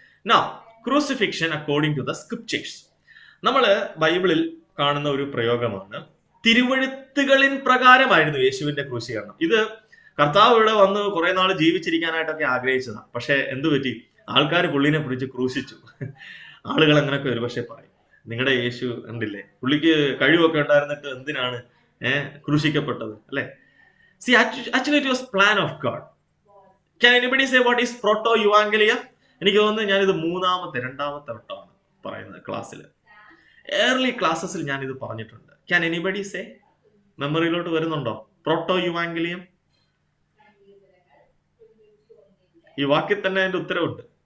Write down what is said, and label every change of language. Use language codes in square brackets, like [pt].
[en] Now, crucifixion according to the scriptures. [ml] നമ്മൾ ബൈബിളിൽ കാണുന്ന ഒരു പ്രയോഗമാണ്, തിരുവഴുത്തുകളിൻ പ്രകാരമായിരുന്നു യേശുവിന്റെ ക്രൂശീകരണം. ഇത് കർത്താവ് ഇവിടെ വന്ന് കുറെ നാൾ ജീവിച്ചിരിക്കാനായിട്ടൊക്കെ ആഗ്രഹിച്ചതാണ്. പക്ഷെ എന്തു പറ്റി? ആൾക്കാർ പുള്ളിനെ പിടിച്ച് ക്രൂശിച്ചു. ആളുകൾ അങ്ങനെയൊക്കെ ഒരുപക്ഷെ പറയും, നിങ്ങളുടെ യേശു കണ്ടില്ലേ, പുള്ളിക്ക് കഴിവൊക്കെ ഉണ്ടായിരുന്നിട്ട് എന്തിനാണ് ക്രൂശിക്കപ്പെട്ടത്, അല്ലെ? [en] See, actually it was plan of God. Can anybody say what is proto evangelium? [ml] എനിക്ക് തോന്നുന്നു ഞാനിത് രണ്ടാമത്തെ വട്ടമാണ് പറയുന്നത് ക്ലാസ്സിൽ. ഏർലി ക്ലാസ്സസിൽ ഞാനിത് പറഞ്ഞിട്ടുണ്ട്. [en] Can anybody say? [ml] മെമ്മറിയിലോട്ട് വരുന്നുണ്ടോ? പ്രോട്ടോ യുവാങ്കലിയം. ഈ വാക്കിൽ തന്നെ അതിന്റെ ഉത്തരവുണ്ട്.